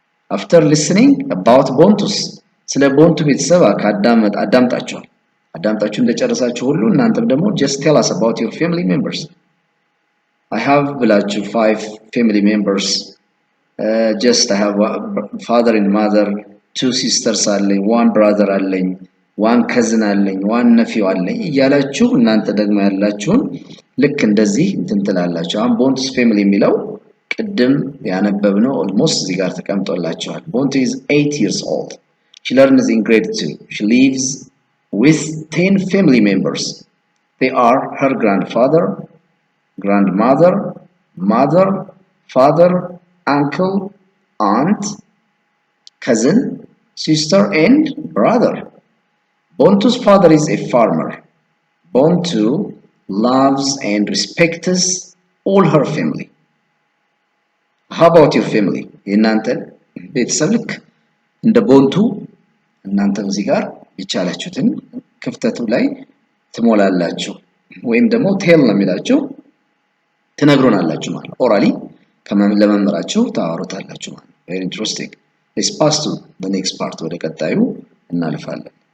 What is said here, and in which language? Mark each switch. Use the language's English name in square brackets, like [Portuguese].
[English] after listening about Bontus [Amharic] ስለ ቦንቱ ቤተሰብ አዳምጣችኋል። አዳምጣችሁ እንደጨረሳችሁ ሁሉ እናንተም ደግሞ [English] just tell us about your family members I have ብላችሁ 5 family members just I have father and mother 2 sisters አለኝ 1 brother አለኝ [Amharic] ዋን ከዝን አለኝ፣ ዋን ነፊው አለኝ እያላችሁ እናንተ ደግሞ ያላችሁን ልክ እንደዚህ እንትን ትላላችሁ። አሁን ቦንቱስ ፋሚሊ የሚለው ቅድም ያነበብነው ኦልሞስት እዚህ ጋር ተቀምጦላችኋል። [English] ቦንቱ is 8 years old. She learns in grade 2. She lives with 10 family members. They are her grandfather, grandmother, mother, father, uncle, aunt, cousin, sister, and brother. Bontu's father is a farmer. Bontu loves and respects all her family. How about your family? [Amharic] የእናንተ ቤተሰብ ልክ እንደ ቦንቱ እናንተ እዚህ ጋር የቻላችሁትን ክፍተቱ ላይ ትሞላላችሁ፣ ወይም ደግሞ ቴል ነው የሚላችሁ ትነግሩናላችሁ ማለት ነው። ኦራሊ ለመምህራችሁ ታወሩታላችሁ ማለት ነው። [English] ቬሪ ኢንትረስቲንግ። ሌትስ ፓስ ቱ ዘ ኔክስት ፓርት፣ [Amharic] ወደ ቀጣዩ እናልፋለን።